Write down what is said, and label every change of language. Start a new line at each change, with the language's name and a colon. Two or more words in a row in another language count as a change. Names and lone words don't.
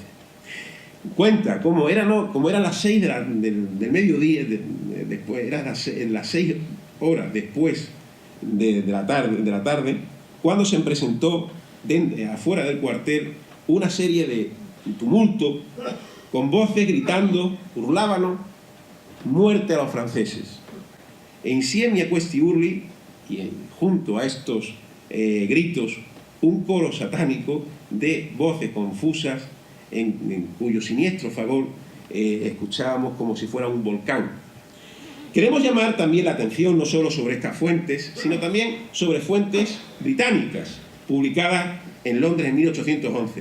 Spanish: Cuenta cómo eran las 6 del mediodía, después, eran las 6 horas después de la tarde, cuando se presentó afuera del cuartel una serie de tumulto, con voces gritando, urlábano, muerte a los franceses.
Italian: E insieme a questi urli,
Spanish: y junto a estos gritos, un coro satánico de voces confusas en cuyo siniestro favor escuchábamos como si fuera un volcán. Queremos llamar también la atención no solo sobre estas fuentes, sino también sobre fuentes británicas, publicadas en Londres en 1811.